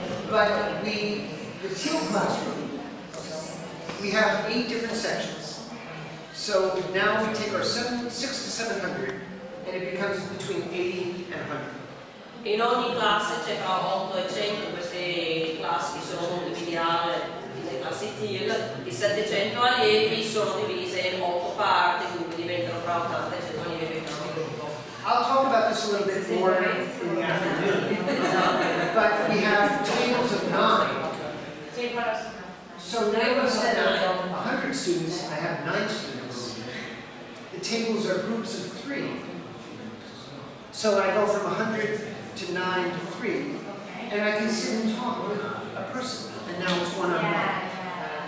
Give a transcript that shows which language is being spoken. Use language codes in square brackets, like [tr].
[en] But the TEAL classroom, we have 8 different sections. So now we take our 6 to 700, and it becomes between 80 and 100. [it] In ogni classe c'è tra 8 e 100, queste classi sono divise le classi TEAL, i 700 allievi sono divise in 8 parti, quindi diventano tra 80 e 100 allievi per ogni gruppo. [en] I'll talk about this a little bit more in the afternoon, but we have tables of 9. So now instead of 100 students, I have 9 students. The tables are groups of 3. So I go from 100 to 9 to 3, and I can sit and talk with a person, and now it's one-on-one.